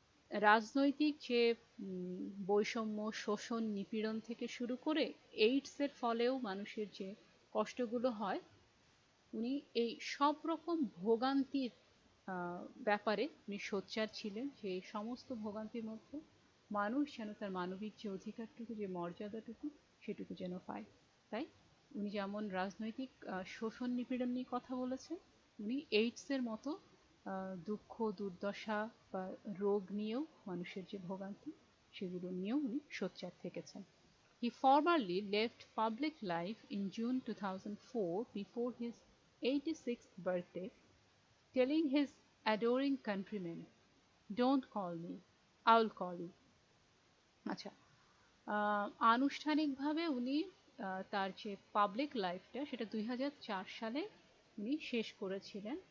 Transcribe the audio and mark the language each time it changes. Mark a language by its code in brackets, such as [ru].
[bn] রাজনৈতিক যে বৈষম্য, শোষণ, নিপীড়ন থেকে শুরু করে এইডসের ফলেও মানুষের যে কষ্টগুলো হয়, উনি এই সব রকম ভোগান্তির ব্যাপারে উনি সোচ্চার ছিলেন, যে সমস্ত ভোগান্তির মধ্যে মানুষ যেন তার মানবিক যে অধিকারটুকু, যে মর্যাদাটুকু, সেটুকু যেন পায়। তাই উনি যেমন রাজনৈতিক শোষণ নিপীড়ন নিয়ে কথা বলেছেন, উনি এইডসের মতো দুঃখ দুর্দশা বা রোগ নিয়েও, মানুষের যে ভোগান্তি, সেগুলো নিয়েও উনি সোচ্চার থেকেছেন। [en] He formerly left public life in June 2004 before his 86th birthday, telling his adoring countrymen, "Don't call me, I'll call you." আচ্ছা, [bn] আনুষ্ঠানিকভাবে উনি তার যে পাবলিক লাইফটা সেটা 2004 সালে উনি শেষ করেছিলেন।